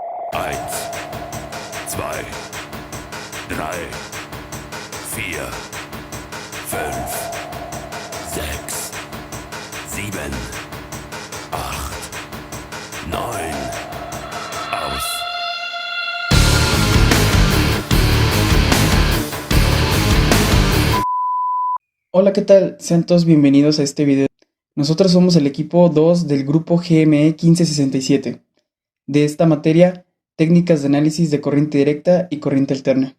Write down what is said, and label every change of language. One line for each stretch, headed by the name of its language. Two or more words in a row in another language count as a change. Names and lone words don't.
German: Eins, zwei, drei, vier, fünf, sechs, sieben, acht, neun. Aus.
Spanish: Hola, ¿qué tal? Sean todos bienvenidos a este video. Nosotros somos el equipo 2 del grupo GME 1567. De esta materia, técnicas de análisis de corriente directa y corriente alterna.